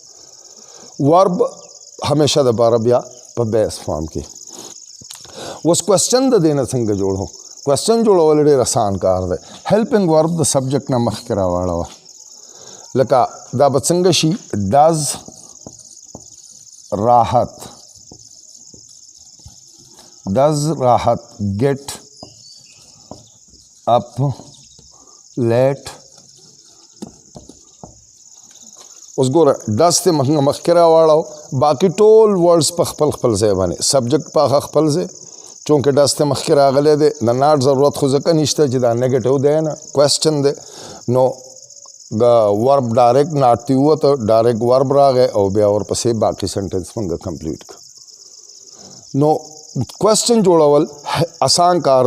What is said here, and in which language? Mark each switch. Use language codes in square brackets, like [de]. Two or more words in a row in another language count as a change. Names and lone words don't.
[ps] همیشه دپاره بیا په [en] base form [ps] کې اوس کوېسچن د دې نه څنګه جوړو کوېسچن جوړول ډېر اسان کار دی [en] helping verb [ps] د سبجیکټ نه مخکې راواړوه لکه دا به څنګه شي ډز راحت [en] get up late [ps] اوس ګوره ډز ته مخکې راواړو باقي ټول ورډز په خپل ځای باندې سبجیکټ په خپل ځای چونکې ډز ته مخکې راغلی دی د ناټ ضرورت خو ځکه نشته چې دا نیګیټیو دی نه کوېسچن دی نو د [en] verb direct not [ps] ته ووته [en] direct verb [ps] راغی او بیا ورپسې باقي سنټنس موږ کمپلیټ کړ نو کوېسچن جوړول اسان کار